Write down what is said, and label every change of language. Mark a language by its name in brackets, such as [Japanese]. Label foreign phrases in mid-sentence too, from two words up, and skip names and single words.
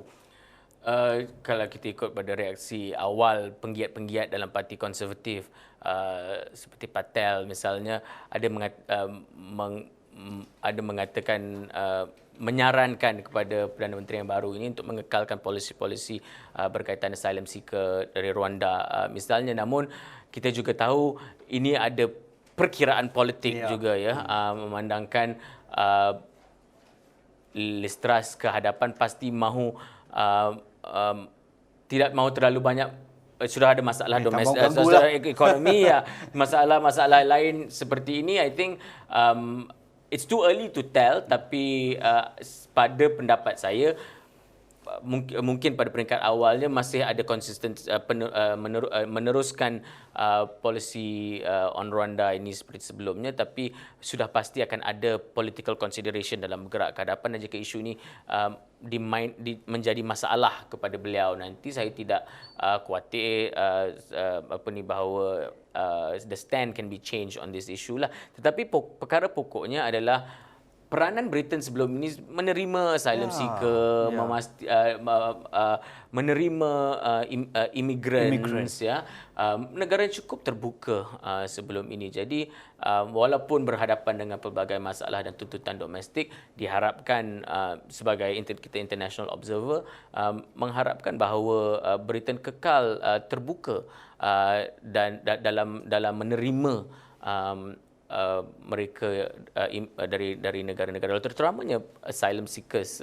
[Malay] Kalau kita ikut pada reaksi awal penggiat-penggiat dalam Parti Konservatif, seperti Patel misalnya, ada mengatakan, menyarankan kepada Perdana Menteri yang baru ini untuk mengekalkan polisi-polisi berkaitan [English] asylum seeker [Malay] dari Rwanda misalnya. Namun kita juga tahu ini ada perkiraan politik juga ya, memandangkan Liz Truss ke hadapan pasti mahu tidak mahu terlalu banyak, sudah ada masalah domestik, ekonomi ya, masalah-masalah lain seperti ini. [English] I think it's too early to tell, [Malay] tapi pada pendapat saya mungkin pada peringkat awalnya masih ada konsisten meneruskan polisi on Rwanda ini seperti sebelumnya, tapi sudah pasti akan ada [English] political consideration [Malay] dalam bergerak ke hadapan. Dan jika isu ini menjadi masalah kepada beliau nanti, saya tidak khawatir bahawa [English] the stand can be changed on this issue [Malay] lah. Tetapi perkara pokoknya adalah peranan Britain sebelum ini menerima [English] asylum seeker, [Malay] menerima immigrants ya. Negara yang cukup terbuka sebelum ini. Jadi walaupun berhadapan dengan pelbagai masalah dan tuntutan domestik, diharapkan sebagai kita [English] international observer [Malay] mengharapkan bahawa Britain kekal terbuka dan dalam menerima mereka dari negara-negara luar, terutamanya [English] asylum seekers.